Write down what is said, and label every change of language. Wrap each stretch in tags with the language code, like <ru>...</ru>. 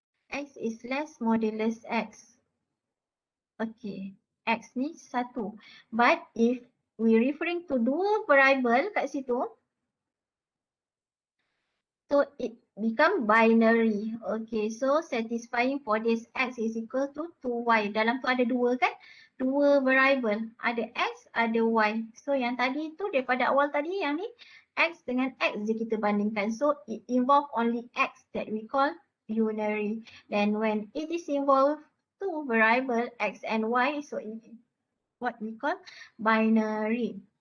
<en>X is less modulus X. Okay, X ni 1. But if we referring to dua variable kat situ, so it become binary. Okay, so satisfying for this X is equal to 2Y.</en> <ms>Dalam tu ada dua kan? Dua variable. Ada X, ada Y. So yang tadi tu daripada awal tadi yang ni X dengan X je kita bandingkan.</ms> <en>So it involve only X that we call unary. Then when it is involved two variable X and Y, so it is what we call binary.</en>